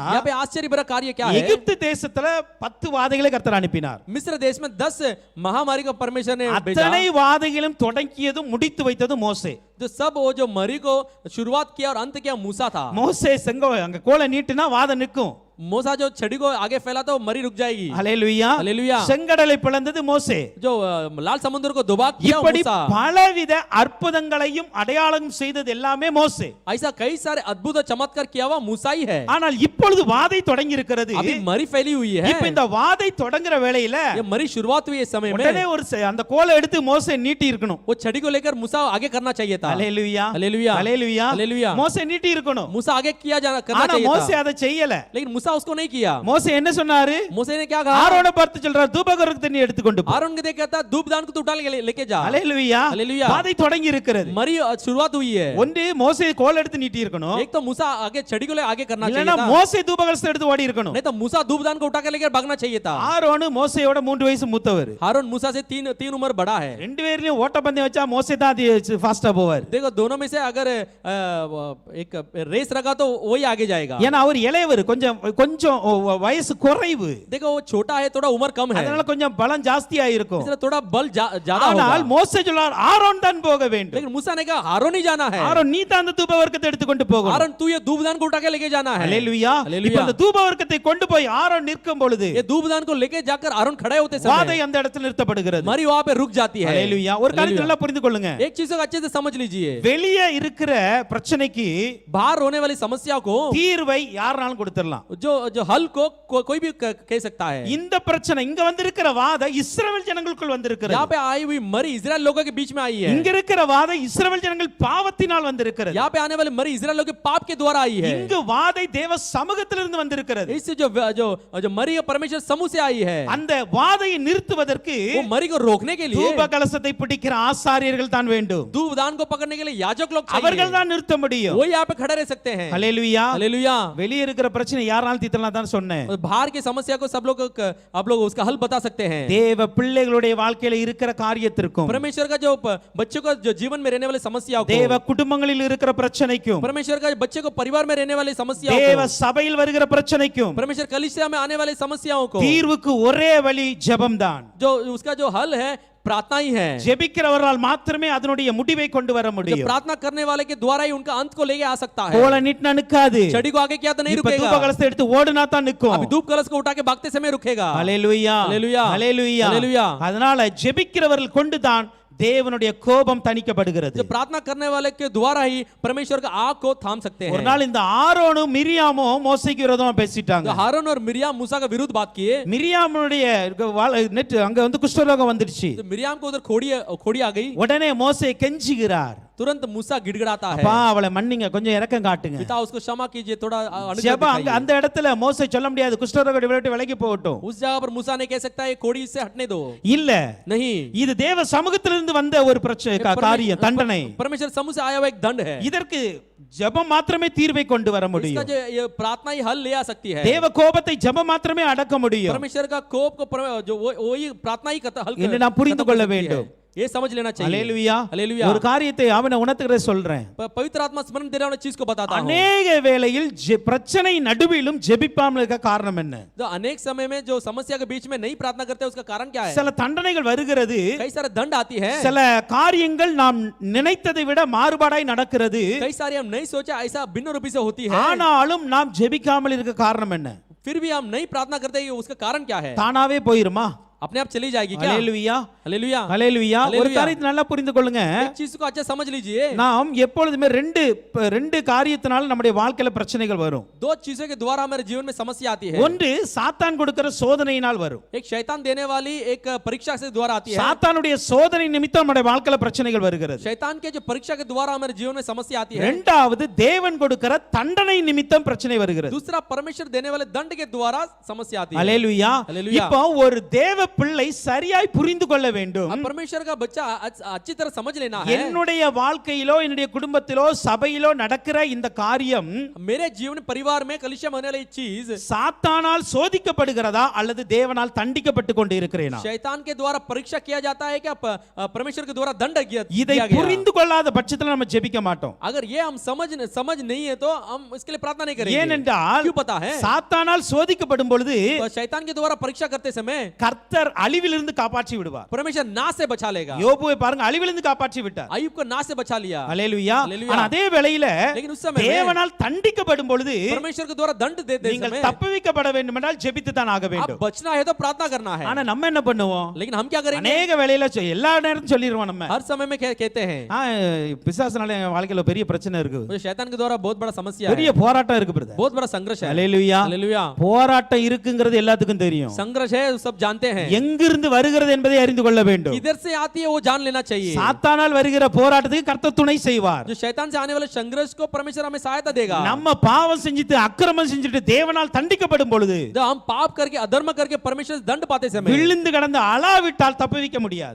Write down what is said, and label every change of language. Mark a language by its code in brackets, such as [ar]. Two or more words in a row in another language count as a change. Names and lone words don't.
[hi] यहाँ पे आश्चर्य भरा कार्य क्या है? [ta] எகிப்து தேசத்துல 10 வாதைகளை கர்த்தர் அனுப்பினார். [hi] मिस्र देश में 10 महामारी को परमेश्वर ने भेजा। [ta] அத்தனை வாதைகளும் தொடங்கியதும் முடித்து வைத்ததும் மோசே. [hi] जो सब वो जो मरी को शुरुआत किया और अंत किया मूसा था। [ta] மோசே அங்க கோலை நீட்டினா வாதை நிற்கும். [hi] मूसा जो छड़ी को आगे फैला तो मरी रुक जाएगी। [ta] ஹல்லேலூயா. [hi] हालेलुया। [ta] செங்கடலை பிளந்தது மோசே. [hi] जो लाल समुद्र को दुबा किया [ta] இப்படி [hi] मूसा। [ta] பலவித அற்புதங்களையும் அடையாளம் செய்தது எல்லாமே மோசே. [hi] ऐसा कई सारे अद्भुत चमत्कार किया हुआ मूसा ही है। [ta] ஆனால் இப்பொழுது வாதை தொடங்கி இருக்கிறது. [hi] अभी मरी फैली हुई है। [ta] இப்ப இந்த வாதை தொடங்குற வேளையில [hi] ये मरी शुरुआत हुई इस समय [ta] உடனே [hi] में [ta] ஒரு அந்த கோலை எடுத்து மோசே நீட்டி இருக்கணும். [hi] वो छड़ी को लेकर मूसा आगे करना चाहिए था। [ta] ஹல்லேலூயா. [hi] हालेलुया। [ta] ஹல்லேலூயா. [hi] हालेलुया। [ta] மோசே நீட்டி இருக்கணும். [hi] मूसा आगे किया जाना करना [ta] ஆனா [hi] चाहिए [ta] மோசே [hi] था। [ta] அதை செய்யல. [hi] लेकिन मूसा उसको नहीं किया। [ta] மோசே என்ன சொன்னாரு? [hi] मूसा ने क्या कहा? [ta] ஆரோனை பார்த்து சொல்றார், தூபகலசத்தை நீ எடுத்து கொண்டு போ. [hi] आरोन को देख कहता धूप दान को तू उठा के लेके जा। [ta] ஹல்லேலூயா. [hi] हालेलुया। [ta] வாதை தொடங்கி இருக்கிறது. [hi] मरी शुरुआत हुई है। [ta] ஒன்று மோசே கோல் எடுத்து நீட்டி இருக்கணும். [hi] एक तो मूसा आगे छड़ी को ले आगे करना चाहिए [ta] இல்லனா [hi] था। [ta] மோசே தூபகலசத்தை எடுத்து ஓடி இருக்கணும். [hi] नहीं तो मूसा धूप दान को उठा के लेकर भागना चाहिए था। [ta] ஆரோன் மோசேயோட 3 வயசு மூத்தவர். [hi] हारून मूसा से तीन उम्र बड़ा है। [ta] ரெண்டு பேர்லயும் ஓட்டப்பந்தயம் வச்சா மோசே தான் ஃபாஸ்டா போவார். [hi] देखो दोनों में से अगर एक रेस रखा तो वही आगे जाएगा। [ta] ஏன்னா அவர் இளையவர், கொஞ்சம் கொஞ்சம் வயசு குறைவு, [hi] देखो वो छोटा है, थोड़ा उम्र कम है, [ta] அதனால கொஞ்சம் பலம் ஜாஸ்தியா இருக்கும். [hi] इसलिए थोड़ा बल ज्यादा [ta] ஆனால் [hi] होगा। [ta] மோசே சொல்றார் ஆரோன் தான் போக வேண்டும். [hi] लेकिन मूसा ने कहा हारून ही जाना है, [ta] ஆரோன் நீ தான் அந்த தூப வர்க்கத்தை எடுத்துக்கொண்டு போகணும். [hi] हारून तू ये धूपदान को उठा के लेके जाना है। [ta] ஹல்லேலூயா. [hi] हालेलुया। [ta] இப்ப அந்த தூப வர்க்கத்தை கொண்டு போய் ஆரோன் நிற்கும் பொழுது [hi] ये धूपदान को लेके जाकर हारून खड़े होते [ta] வாதை [hi] समय [ta] அந்த இடத்துல நிறுத்தப்படுகிறது. [hi] मरी वहां पे रुक जाती है। [ta] ஹல்லேலூயா. ஒரு காரியத்தை நல்லா புரிந்து கொள்ளுங்க. [hi] एक चीज को अच्छे से समझ लीजिए, [ta] வெளியே இருக்கிற பிரச்சனைக்கு [hi] बाहर होने वाली समस्या को [ta] தீர்வை யாராலும் கொடுத்துடலாம். [hi] जो जो हल को कोई भी कह सकता है। [ta] இந்த பிரச்சனை இங்க வந்திருக்கிற வாதை இஸ்ரவேல் ஜனங்களுக்குள் வந்திருக்கிறது. [hi] यहाँ पे आई हुई मरी इजराइल लोगों के बीच में आई है। [ta] இங்க இருக்கிற வாதை இஸ்ரவேல் ஜனங்கள் பாவத்தினால் வந்திருக்கிறது. [hi] यहाँ पे आने वाली मरी इजराइल लोगों के पाप के द्वारा आई है। [ta] இங்கு வாதை தேவ சமூகத்திலிருந்து வந்திருக்கிறது. [hi] इससे जो जो जो मरी परमेश्वर समूह से आई है, [ta] அந்த வாதையை நிறுத்துவதற்கு [hi] वो मरी को रोकने के लिए [ta] தூப கலசத்தை பிடிக்கிற ஆசாரியர்கள் தான் வேண்டும். [hi] धूपदान को पकड़ने के लिए याजक लोग [ta] அவர்கள் [hi] चाहिए, [ta] தான் நிறுத்த முடியும். [hi] वो यहाँ पे खड़े रह सकते हैं। [ta] ஹல்லேலூயா. [hi] हालेलुया। [ta] வெளியே இருக்கிற பிரச்சனை யாராலும் தீர்த்தலாம் தான் சொன்னேன். [hi] बाहर की समस्या को सब लोग आप लोग उसका हल बता सकते हैं। [ta] தேவ பிள்ளைகளுடைய வாழ்க்கையில இருக்கிற காரியத்திற்கும் [hi] परमेश्वर का जो बच्चों का जो जीवन में रहने वाली समस्याओं को, [ta] தேவ குடும்பங்களில் இருக்கிற பிரச்சனைக்கும் [hi] परमेश्वर का बच्चे को परिवार में रहने वाली समस्याओं [ta] தேவ [hi] को, [ta] சபையில் வருகிற பிரச்சனைக்கும் [hi] परमेश्वर कलीसिया में आने वाली समस्याओं को, [ta] தீர்வுக்கு ஒரே வழி ஜெபம்தான். [hi] जो उसका जो हल है प्रार्थना ही है। [ta] ஜெபிக்கிறவரால் மாத்திரமே அதனுடைய முடிவை கொண்டு வர [hi] जो [ta] முடியும். [hi] प्रार्थना करने वाले के द्वारा ही उनका अंत को लेके आ सकता है। [ta] கோல நிட்டு நிக்காது. [hi] छड़ी को आगे किया तो नहीं [ta] இப்ப [hi] रुकेगा, [ta] தூப கலசத்தை எடுத்து ஓடுனா தான் நிக்கும். [hi] अभी धूप कलश को उठा के भागते समय रुकेगा। [ta] ஹல்லேலூயா. ஹல்லேலூயா. ஹல்லேலூயா. ஹல்லேலூயா. அதனால ஜெபிக்கிறவர்கள் கொண்டுதான் தேவனுடைய கோபம் தணிக்கப்படுகிறது. [hi] जो प्रार्थना करने वाले के द्वारा ही परमेश्वर का आग को थाम सकते [ta] ஒரு [hi] हैं। [ta] நாள் இந்த ஆரோனும் மிரியாமும் மோசேக்கு விரோதமா பேசிட்டாங்க. [hi] जो हारून और मिरियाम मूसा का विरुद्ध बात किए, [ta] மிரியாமுடைய நெட் அங்க வந்து குஷ்டரோகம் வந்துருச்சு. [hi] तो मिरियाम को उधर खोड़ी आ गई। [ta] உடனே மோசே கெஞ்சுகிறார், [hi] तुरंत मूसा गिड़गिड़ाता है, [ta] அப்பா அவளை மன்னிங்க, கொஞ்சம் இரக்கம் காட்டுங்க. [hi] पिता उसको क्षमा कीजिए, थोड़ा अनुग्रह [ta] ஜெபம் அங்க [hi] दिखाइए। [ta] அந்த இடத்துல மோசே சொல்ல முடியாது குஷ்டரோகம் விட்டு விலகி போகட்டும். [hi] उस जगह पर मूसा ने कह सकता है कोड़ी से हटने दो, [ta] இல்ல, [hi] नहीं, [ta] இது தேவ சமூகத்திலிருந்து வந்த ஒரு பிரச்சனை காரியம், தண்டனை. [hi] परमेश्वर समूह से आया हुआ एक दंड है। [ta] இதற்கு ஜெபம் மாத்திரமே தீர்வை கொண்டு வர [hi] इसका [ta] முடியும். [hi] जो ये प्रार्थना ही हल ले आ सकती है। [ta] தேவ கோபத்தை ஜெபம் மாத்திரமே அடக்க முடியும். [hi] परमेश्वर का कोप को जो वही प्रार्थना ही हल [ta] என்று நாம் புரிந்து கொள்ள வேண்டும். [hi] ये समझ लेना चाहिए। [ta] ஹல்லேலூயா. [hi] हालेलुया। [ta] ஒரு காரியத்தை அவனை உணர்த்துகிறத சொல்றேன். [hi] पवित्र आत्मा स्मरण देने वाली चीज को बताता हूं। [ta] அநேக வேளையில் பிரச்சனை நடுவிலும் ஜெபிப்பாமல் இருக்க காரணம் என்ன? [hi] तो अनेक समय में जो समस्या के बीच में नहीं प्रार्थना करते उसका कारण क्या है? [ta] சில தண்டனைகள் வருகிறது, [hi] कई सारे दंड आती है, [ta] சில காரியங்கள் நாம் நினைத்ததை விட மாறுபாடாய் நடக்கிறது. [hi] कई सारे हम नहीं सोचा ऐसा भिन्न रूपी से होती है, [ta] ஆனாலும் நாம் ஜெபிக்காமல் இருக்க காரணம் என்ன? [hi] फिर भी हम नहीं प्रार्थना करते, उसका कारण क्या है? [ta] தானாவே போயிருமா? [hi] अपने आप चली जाएगी क्या? [ta] ஹல்லேலூயா. [hi] हालेलुया। [ta] ஹல்லேலூயா. ஒரு ஹல்லேலூயா. காரியத்தை நல்லா புரிந்து கொள்ளுங்க. [hi] एक चीज को अच्छा समझ लीजिए, [ta] நாம் எப்பொழுதுமே ரெண்டு காரியத்தினால நம்முடைய வாழ்க்கையில பிரச்சனைகள் வரும். [hi] दो चीजों के द्वारा हमारे जीवन में समस्या आती है। [ta] ஒன்று சாத்தான் கொடுக்கிற சோதனையினால் வரும். [hi] एक शैतान देने वाली एक परीक्षा से द्वारा आती है। [ta] சாத்தானுடைய சோதனை நிமித்தம் நம்முடைய வாழ்க்கையில பிரச்சனைகள் வருகிறது. [hi] शैतान के जो परीक्षा के द्वारा हमारे जीवन में समस्या आती है। [ta] இரண்டாவது தேவன் கொடுக்கிற தண்டனை நிமித்தம் பிரச்சனை வருகிறது. [hi] दूसरा परमेश्वर देने वाले दंड के द्वारा समस्या आती है। [ta] ஹல்லேலூயா. ஹல்லேலூயா. இப்போ ஒரு தேவ பிள்ளை சரியாய் புரிந்து கொள்ள வேண்டும். [hi] अब परमेश्वर का बच्चा अच्छी तरह समझ लेना है, [ta] என்னுடைய வாழ்க்கையிலோ என்னுடைய குடும்பத்திலோ சபையிலோ நடக்கிற இந்த காரியம் [hi] मेरे जीवन परिवार में कलीसिया में होने वाली चीज [ta] சாத்தானால் சோதிக்கப்படுகிறதா அல்லது தேவனால் தண்டிக்கப்பட்டு கொண்டு இருக்கிறேனா? [hi] शैतान के द्वारा परीक्षा किया जाता है क्या परमेश्वर के द्वारा दंड किया [ta] இதை [hi] गया? [ta] புரிந்து கொள்ளாத பட்சத்தில் நம்ம ஜெபிக்க மாட்டோம். [hi] अगर ये हम समझ नहीं है तो हम इसके लिए प्रार्थना नहीं करेंगे। [ta] ஏனென்றால் [hi] क्यों पता है? [ta] சாத்தானால் சோதிக்கப்படும் பொழுது [hi] तो शैतान के द्वारा परीक्षा करते समय [ta] கர்த்தர் அழிவிலிருந்து காப்பாற்றி விடுவார். [hi] परमेश्वर नाश से बचा लेगा। [ta] யோபுவை பாருங்க, அழிவிலிருந்து காப்பாற்றி விட்டார். [hi] अय्यूब को नाश से बचा लिया। [ta] ஹல்லேலூயா. ஹல்லேலூயா. ஆனா அதே வேளையில [hi] लेकिन उस समय [ta] தேவனால் தண்டிக்கப்படும் பொழுது [hi] परमेश्वर के द्वारा दंड देते [ta] நீங்கள் [hi] समय [ta] தப்புவிக்கப்பட வேண்டும் என்றால் ஜெபித்து தான் ஆக [hi] आप [ta] வேண்டும். [hi] बचना है तो प्रार्थना करना है। [ta] ஆனா நம்ம என்ன பண்ணுவோம்? [hi] लेकिन हम क्या करेंगे? [ta] அநேக வேளையில எல்லா நேரத்தும் சொல்லிடுவோம் நம்ம, [hi] हर समय में कहते हैं [ta] பிசாசுனால என் வாழ்க்கையில பெரிய பிரச்சனை இருக்கு, [hi] मुझे शैतान के द्वारा बहुत बड़ा समस्या [ta] பெரிய [hi] है, [ta] போராட்டம் இருக்கு பிரதர். [hi] बहुत बड़ा संघर्ष है। [ta] ஹல்லேலூயா. [hi] हालेलुया। [ta] போராட்டம் இருக்குங்கிறது எல்லாத்துக்கும் தெரியும். [hi] संघर्ष है सब जानते हैं, [ta] எங்கிருந்து வருகிறது என்பதை அறிந்து கொள்ள வேண்டும். [hi] किधर से आती है वो जान लेना चाहिए। [ta] சாத்தானால் வருகிற போராட்டத்துக்கு கர்த்தர் துணை செய்வார். [hi] जो शैतान से आने वाले संघर्ष को परमेश्वर हमें सहायता देगा। [ta] நம்ம பாவம் செஞ்சுட்டு அக்கிரமம் செஞ்சுட்டு தேவனால் தண்டிக்கப்படும் பொழுது [hi] जब हम पाप करके अधर्म करके परमेश्वर से दंड पाते समय [ta] விழுந்து கடந்து அளாவிட்டால் தப்புவிக்க முடியாது.